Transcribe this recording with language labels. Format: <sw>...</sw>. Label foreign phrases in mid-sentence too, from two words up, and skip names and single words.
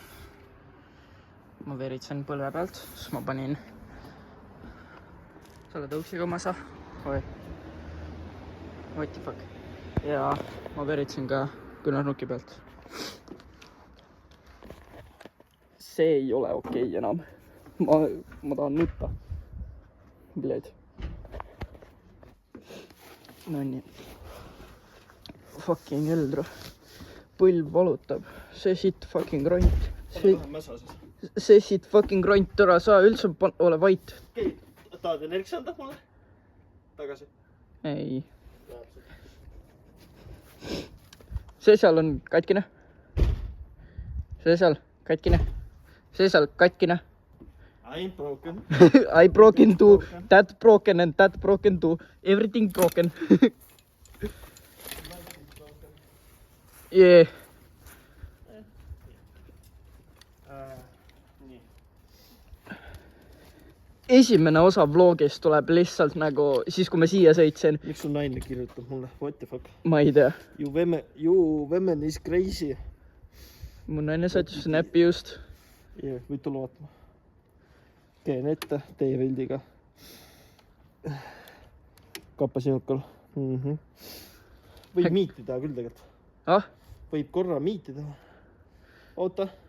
<et>Ma veritsen põlve pealt, siis ma panin selle tõuksiga masa. Oi.</et> <en>What the fuck.</en> <et>Ja ma veritsen ka küünarnuki pealt. See ei ole okei enam. Ma tahan nutta. Bled. Nonii.</et> <en>Fucking hell,</en> <et>põlv valutab. See</et> <en>shit fucking</en> <et>ront. See</et> <en>shit fucking</en> <et>ront, tõra, sa üldse ole vait. Okei, tahad energiks anda mulle? Tagasi? Ei. See seal on katkine. See seal katkine. See seal katkine.</et> <en>I'm broken. I broken too. That broken and that broken too. Everything broken. Yeah.</en> <et>Esimene osa vlogist tuleb lihtsalt nagu siis, kui ma siia sõitsin. Miks sul naine kirjutab mulle?</et> <en>What the fuck?</en> <et>Ma ei tea.</et> <en>You women is crazy.</en> <et>Mu naine saatis snappi just. Yeah, võid tulla vaatama. Käin ette teie pildiga. Kappasinukal. Võib miitida küll tegelikult. Ah? Võib korra miitida. Oota.</et>